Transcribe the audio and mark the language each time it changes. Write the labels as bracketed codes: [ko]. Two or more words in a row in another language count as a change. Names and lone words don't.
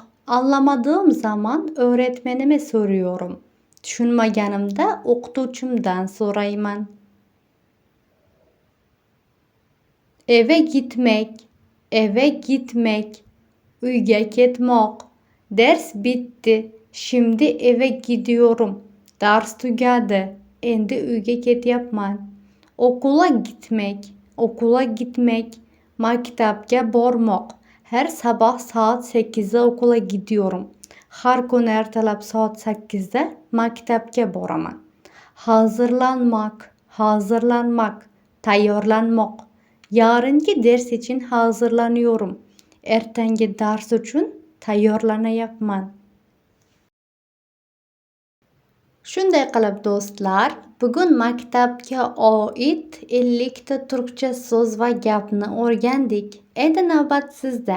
[tr] Anlamadığım zaman öğretmenime soruyorum. [uz] Tushunmaganimda o'qituvchimdan so'rayman. [tr] Eve gitmek, eve gitmek, [uz] uyga ketmoq. [tr] Ders bitti. Şimdi eve gidiyorum. [uz] Ders tugadi. Endi uyga ketyapman. [tr] Okula gitmek, okula gitmek, [uz] maktabga bormoq. [tr] Her sabah saat 8'de okula gidiyorum. [uz] Har kuni ertalab soat 8'da maktabga boraman. [tr] Hazırlanmak, hazırlanmak, tayyorlanmoq. Yarınki ders için hazırlanıyorum. [uz] Ertangi dars uchun tayyorlanayapman. Shunday qilib do'stlar, bugun maktabga oid 50 ta turkcha so'z va gapni o'rgandik. Endi navbat sizda.